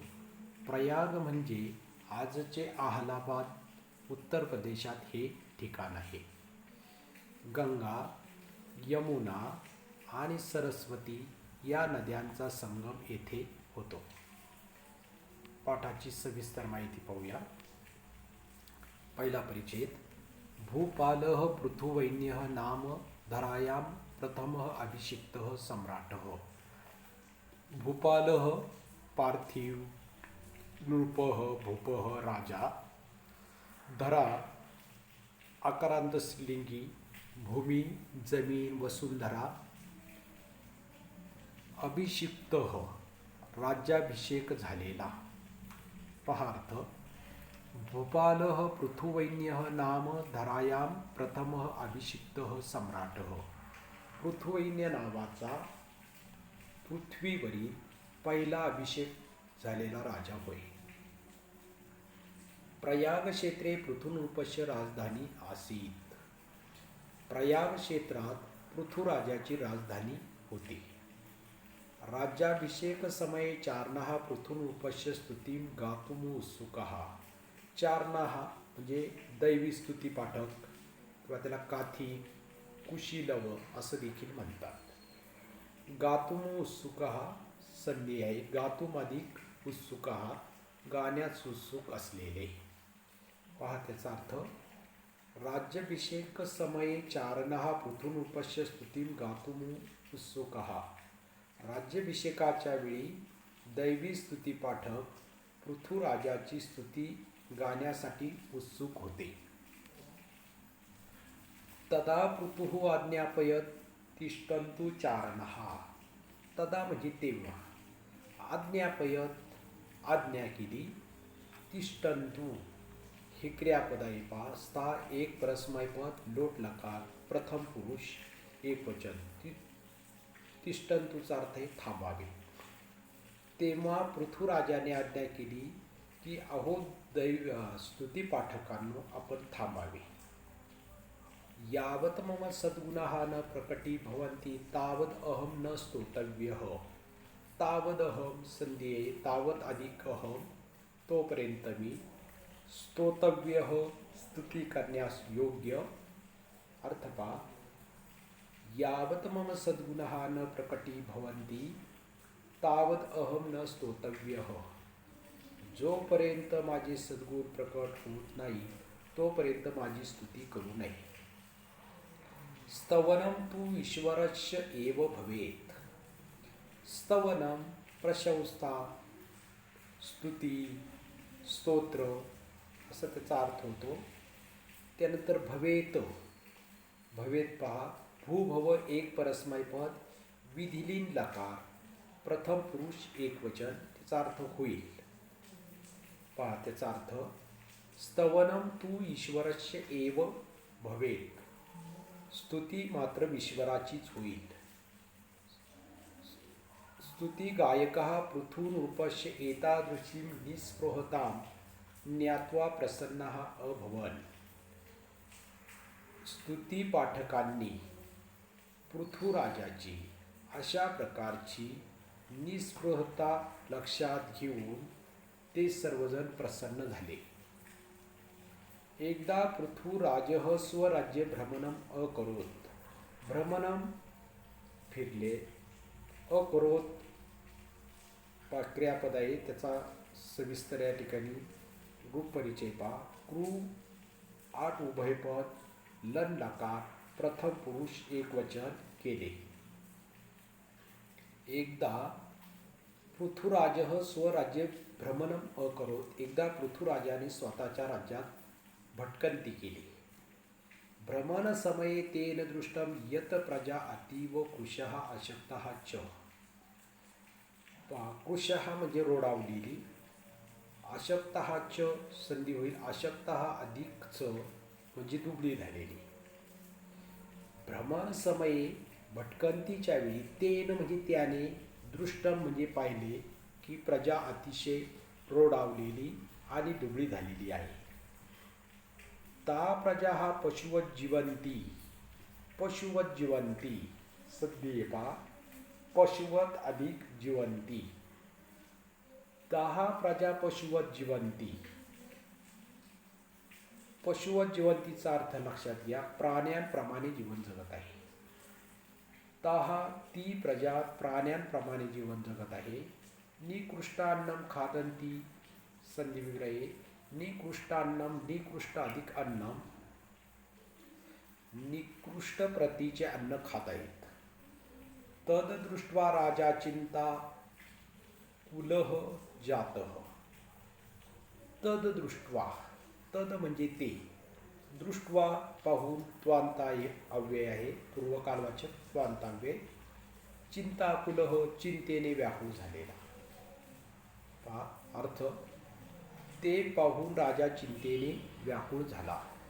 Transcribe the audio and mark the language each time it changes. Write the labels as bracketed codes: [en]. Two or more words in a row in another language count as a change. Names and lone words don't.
[mr] प्रयाग म्हणजे आजचे अलाहाबाद उत्तर प्रदेशात हे ठिकाण आहे. गंगा, यमुना आणि सरस्वती या नद्यांचा संगम येथे होतो. पाठाची सविस्तर माहिती पाहूया. पहिला परिच्छेद. [sa] भूपालः पृथुवैन्यः नाम धरायां प्रथमः अभिषिक्तः सम्राटः. [mr] भूपालः पार्थिव, नृपः भूपः राजा, धरा आकारांत स्त्रीलिंगी, भूमी जमीन वसुंधरा, अभिषिक्तः राज्याभिषेक झालेला. पहार्थ. [sa] भूपालः पृथुवैन्यः नाम धरायां प्रथमः अभिषिक्तः सम्राटः. [mr] पृथुवैन्य नावाचा पृथ्वीवरील पहिला अभिषेक झालेला राजा होय. [sa] प्रयाग क्षेत्रे पृथुनृपस्य राजधानी आसीत. [mr] प्रयाग क्षेत्रात पृथुराजाची राजधानी होती. [sa] राज्याभिषेक समये चारणाः पृथुनृपस्य स्तुतिं गातुम् उत्सुकाः. [mr] चारणाः म्हणजे दैवी स्तुती पाठक किंवा त्याला काथी, कुशीलव असं देखील म्हणतात. [sa] गातुम् उत्सुकाः [mr] संधी आहे. गातुम अधिक उत्सुकाः गाण्यात उत्सुक असलेले. पहा त्याचा अर्थ. [sa] राज्याभिषेक समये चारणाः पृथुनृपस्य स्तुतिं गातुम् उत्सुकाः. [mr] राज्याभिषेकाच्या वेळी दैवी स्तुती पाठक पृथुराजाची स्तुती गाण्यासाठी उत्सुक होते. [sa] तदा पृथुः आज्ञापयत तिष्ठन्तु चारणाः. [mr] तदा म्हणजे तेव्हा. आज्ञापयत आज्ञा केली. तिष्ठन्तु हे क्रियापद आहे. पहा. स्था एक परस्मैपद लोट लकार प्रथम पुरुष एकवचन. तिष्ठन्तुचा अर्थ आहे थांबावे. तेव्हा पृथुराजाने आज्ञा केली की अहो स्तुतीपाठकांनो आपण थांबावे. [sa] यावत मम सद्गुणाः न प्रकटी भवन्ति तावद अहम न स्तोतव्यः. तावद अहम [mr] संधी आहे. तावत अधिक [sa] अहम तोपर्यंत [mr] मी. स्तोतव्यः स्तुती करण्यास योग्य. अर्थ पहा. [sa] यावत मम सद्गुणाः न प्रकटी भवन्ति तावत अहम न स्तोतव्यः. [mr] जोपर्यंत माझे सद्गुण प्रकट होत नाही तोपर्यंत माझी स्तुती करू नये. [sa] स्तवनम तु ईश्वरस्य एव भवेत्. [mr] स्तवनम प्रशंसा, स्तुती, स्तोत्र असं त्याचा अर्थ होतो. त्यानंतर भवेत. भवेत पहा. भूभव एक परस्मैपद विधिलीन लकार प्रथम पुरुष एकवचन. त्याचा अर्थ होईल. पहा त्याचा अर्थ. [sa] स्तवनम तु ईश्वरस्य एव भवेत. [mr] स्तुती मात्र ईश्वराचीच होईल. [sa] स्तुती गायकः पृथुनृपस्य एतादृशीं निःस्पृहतां ज्ञात्वा प्रसन्नाः अभवन्. [mr] स्तुती पाठकांनी पृथुराजाची अशा प्रकारची निस्पृहता लक्षात घेऊन ते सर्वजण प्रसन्न झाले. [sa] एकदा पृथुराजः स्वराज्य भ्रमणम अकरोत. [mr] भ्रमणम फिरले, अकरोत क्रियापद आहे, त्याचा सविस्तर या ठिकाणी रूप परिचय पहा. क्रू 8 उभयपद, लन लकार, प्रथम पुरुष एकवचन केले. [sa] एकदा पृथुराजः स्वराज्य भ्रमणम अकरोत. [mr] एकदा पृथुराजाने स्वतःच्या राज्यात भटकंती केली. [sa] भ्रमण समये तेन दृष्टम यत प्रजा अतीव कृशः अशक्तः च. [mr] कृशः म्हणजे रोडावलेली, [sa] अशक्तः च [mr] संधी होईल, अशक्तः अधिक च म्हणजे दुबळी झालेली. [sa] भ्रमण समये [mr] भटकंतीच्या वेळी तेन म्हणजे त्याने, दृष्टम म्हणजे पाहिले की प्रजा अतिशय रोडावलेली आणि दुबळी झालेली आहे. [sa] ता प्रजा हा पशुवत जीवंती. पशुवत जीवंती [mr] सद्य पहा, पशुवत अधिक जीवंती. [sa] ताहा प्रजा पशुवत जीवंती. पशुवत जीवंतीचा [mr] अर्थ लक्षात घ्या, प्राण्यांप्रमाणे जीवन जगत आहे. ताहा ती प्रजा प्राण्यांप्रमाणे जीवन जगत आहे. [sa] निकृष्टान्नम खादंती संधी विग्रहे. [mr] निकृष्टान्नम, निकृष्ट अधिक अन्नम, निकृष्ट प्रतीचे अन्न खात आहेत. [sa] तद दृष्ट्वा राजा चिंता कुलह जातः. तद दृष्ट्वा, [mr] तद म्हणजे ते, दृष्ट्वा पाहून, त्वांता अव्यय आहे, पूर्वकालवाचक त्वांताव्यय. [sa] चिंता कुलह [mr] चिंतेने व्याकुळ झालेला. पहा अर्थ, ते पाहून राजा चिंतेने व्याकुळ झाला.